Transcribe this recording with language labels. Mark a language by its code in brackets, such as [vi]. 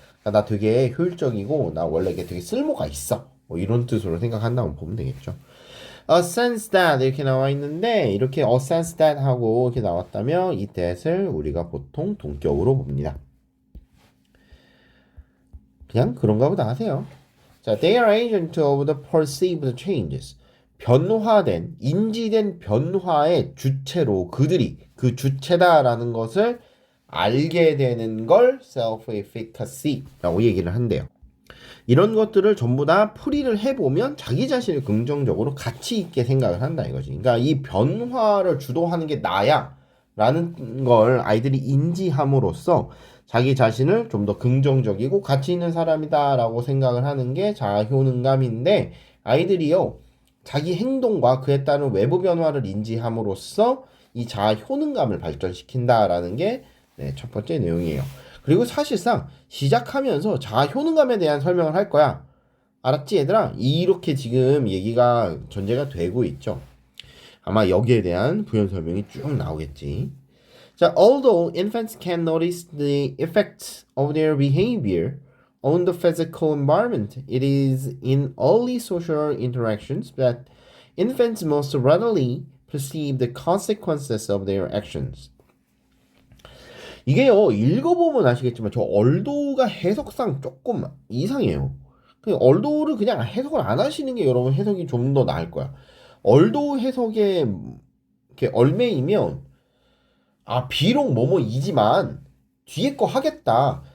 [ko] 그러니까 나 되게 효율적이고 나 원래 이게 되게 쓸모가 있어. 뭐 이런 뜻으로 생각한다고 보면 되겠죠. [en] A sense that [ko] 이렇게 나와 있는데 이렇게 [en] a sense that [ko] 하고 이렇게 나왔다면 이 that을 우리가 보통 동격으로 봅니다. 그냥 그런가 보다 하세요. [en] 자, they are agent of the perceived changes. [ko] 변화된, 인지된 변화의 주체로 그들이 그 주체다라는 것을 알게 되는 걸 self-efficacy라고 얘기를 한대요. 이런 것들을 전부 다 풀이를 해보면 자기 자신을 긍정적으로 가치 있게 생각을 한다 이거지. 그러니까 이 변화를 주도하는 게 나야 라는 걸 아이들이 인지함으로써 자기 자신을 좀 더 긍정적이고 가치 있는 사람이다 라고 생각을 하는 게 자아효능감인데 아이들이요 자기 행동과 그에 따른 외부 변화를 인지함으로써 이 자아 효능감을 발전시킨다라는 게 첫 번째 내용이에요. 그리고 사실상 시작하면서 자아 효능감에 대한 설명을 할 거야. 알았지 얘들아? 이렇게 지금 얘기가 전제가 되고 있죠. 아마 여기에 대한 부연 설명이 쭉 나오겠지. [en] 자, although infants can notice the effects of their behavior on the physical environment, it is in early social interactions that infants most readily perceive the consequences of their actions. [ko] 이게요, 읽어보면 아시겠지만 저 얼도가 해석상 조금 이상해요. 그 얼도를 그냥 해석을 안 하시는 게 여러분 해석이 좀 더 나을 거야. 얼도 해석에 이렇게 얼매이면 비록 뭐뭐이지만 뒤에 거 하겠다.